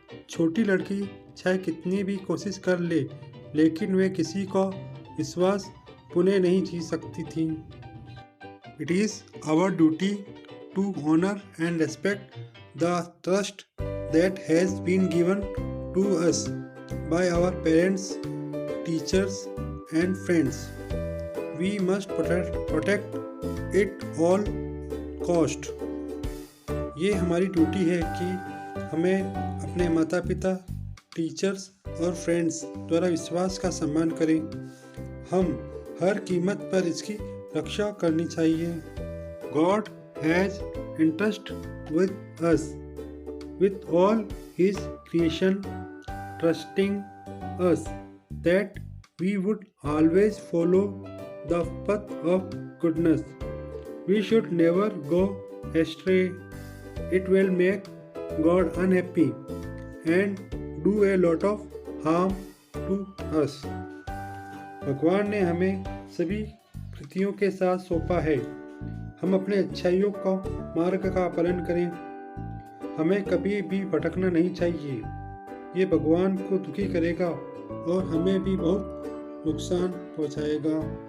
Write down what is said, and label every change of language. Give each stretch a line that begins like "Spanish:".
Hindi: छोटी लड़की चाहे कितनी भी कोशिश कर ले, लेकिन वे किसी का विश्वास पुनः नहीं जी सकती थी।
English: It is our duty to honor and respect the trust that has been given to us by our parents, teachers, and friends. We must protect it all cost.
Hindi: ये हमारी ड्यूटी है कि हमें अपने माता पिता, टीचर्स और फ्रेंड्स द्वारा विश्वास का सम्मान करें। हम हर कीमत पर इसकी रक्षा करनी चाहिए।
English: God has entrusted with us with all His creation, trusting us that we would always follow the path of goodness. We should never go astray. It will make God unhappy and do a lot of harm to us.
Hindi: भगवान ने हमें सभी कृतियों के साथ सौंपा है। हम अपने अच्छाइयों का मार्ग का पालन करें। हमें कभी भी भटकना नहीं चाहिए। ये भगवान को दुखी करेगा और हमें भी बहुत नुकसान पहुंचाएगा।